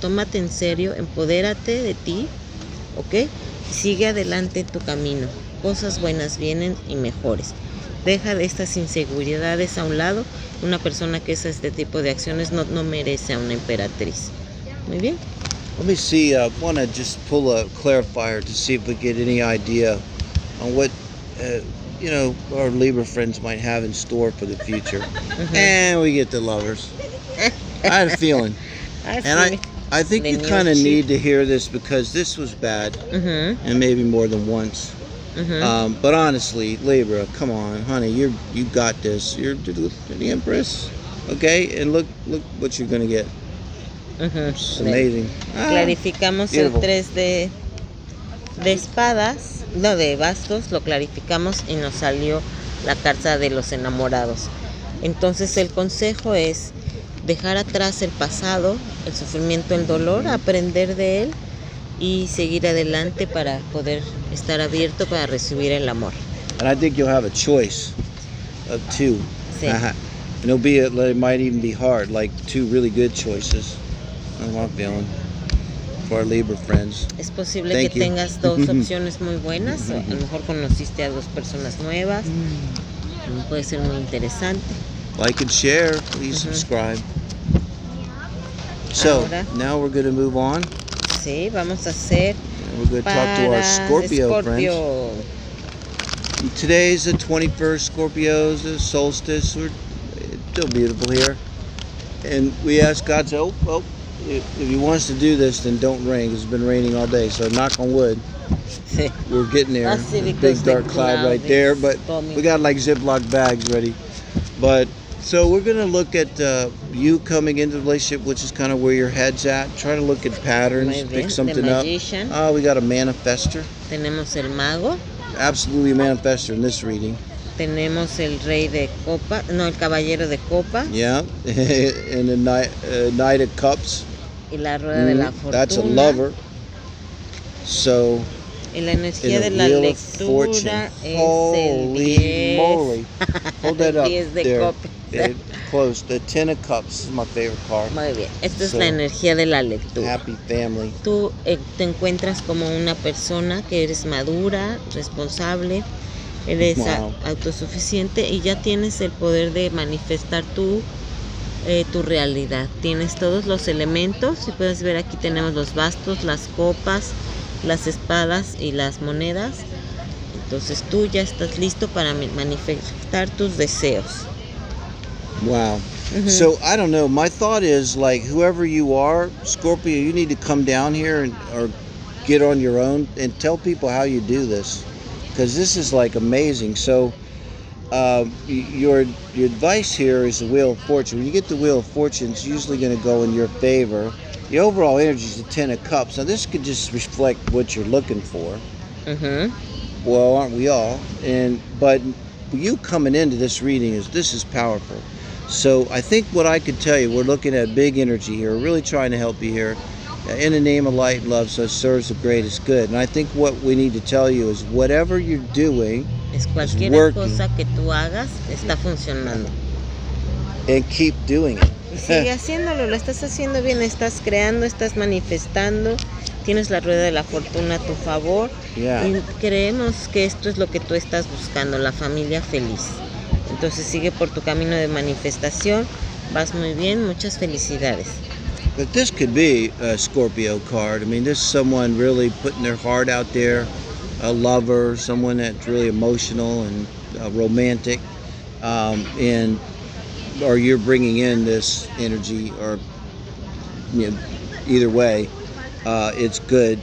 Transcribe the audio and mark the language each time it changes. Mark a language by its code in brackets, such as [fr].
[es] Tómate en serio, empodérate de ti, ¿ok? Sigue adelante en tu camino. Cosas buenas vienen y mejores. Deja de estas inseguridades a un lado. Una persona que hace este tipo de acciones no merece a una emperatriz. Muy bien. [en] Let me see. I want to just pull a clarifier to see if we get any idea on what our Libra friends might have in store for the future. And we get the Lovers. I had a feeling. I think you kind of need to hear this because this was bad, and maybe more than once. But honestly, Libra, come on, honey, you got this. You're the Empress, okay? And look what you're gonna get. It's amazing. [es] Clarificamos el 3 de espadas, no, de bastos, lo clarificamos y nos salió la carta de los enamorados. Entonces el consejo es dejar atrás el pasado, el sufrimiento, el dolor, aprender de él y seguir adelante para poder estar abierto para recibir el amor. [en] And I think you'll have a choice of two. [es] Sí. [en] And it might even be hard, like two really good choices. That's my feeling for our Libra friends. [es] Es posible que tengas dos opciones muy buenas. A lo mejor conociste a dos personas nuevas. Puede ser muy interesante. [en] Like and share, please subscribe. So now we're going to move on. [es] Sí, vamos a hacer. [en] We're going to talk to our Scorpio friends. Today's the 21st, Scorpios, the Solstice. We're still beautiful here. And we ask God to, if He wants to do this, then don't rain. It's been raining all day, so knock on wood. We're getting there. Big dark cloud right there, but we got like Ziploc bags ready. But so we're going to look at you coming into the relationship, which is kind of where your head's at. Try to look at patterns, pick something up. We got a manifester. [es] Tenemos el mago. [en] Absolutely a manifester in this reading. [es] Tenemos el rey de copa, no, el caballero de copa. [en] Yeah, and the knight of cups. [es] Y la rueda de la fortuna. [en] That's a lover. So, [es] y la energía de la lectura es [en] Holy [es] el 10. [en] Moly. Hold that up [es] 10 de [en] there. [es] copas. [en] Close. The 10 of cups is my favorite card. [es] Muy bien. Esta es la energía de la lectura. [en] Happy family. [es] Tú te encuentras como una persona que eres madura, responsable, eres autosuficiente y ya tienes el poder de manifestar tu realidad. Tienes todos los elementos. Si puedes ver, aquí tenemos los bastos, las copas, las espadas y las monedas. Entonces tú ya estás listo para manifestar tus deseos. [en] Wow. So I don't know. My thought is like whoever you are, Scorpio, you need to come down here or get on your own and tell people how you do this, because this is like amazing. So your advice here is the Wheel of Fortune. When you get the Wheel of Fortune, it's usually going to go in your favor. The overall energy is the 10 of Cups. Now this could just reflect what you're looking for. Well, aren't we all? But you coming into this reading this is powerful. So I think what I could tell you, we're looking at big energy here. We're really trying to help you here. In the name of light and love, so serves the greatest good. And I think what we need to tell you is whatever you're doing is working. [es] Cosa que tú hagas está funcionando. [en] And keep doing it. [es] Y sigue haciéndolo, lo estás haciendo bien, estás creando, estás manifestando, tienes la rueda de la fortuna a tu favor. Y creemos que esto es lo que tú estás buscando, la familia feliz. Entonces sigue por tu camino de manifestación, vas muy bien, muchas felicidades. [en] But this could be a Scorpio card. I mean, this is someone really putting their heart out there, a lover, someone that's really emotional and romantic, or you're bringing in this energy, or either way. it's good.